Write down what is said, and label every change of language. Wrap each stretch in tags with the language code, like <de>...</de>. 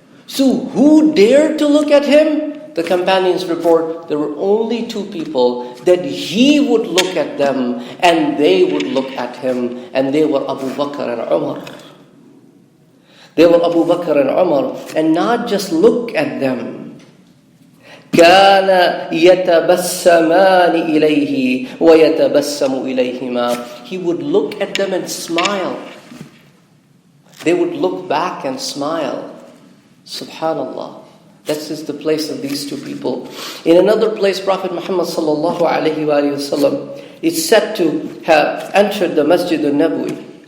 <en>So who dared to look at him? The companions report there were only two people that he would look at them and they would look at him, and they were Abu Bakr and Umar. They were Abu Bakr and Umar, and not just look at them.</en> <ar>كان يتبسمان إليه ويتبسم إليهما.</ar> <en>He would look at them and smile. They would look back and smile. Subhanallah. That's just the place of these two people. In another place, Prophet Muhammad sallallahu alayhi wa sallam is said to have entered the Masjid al-Nabawi.</en>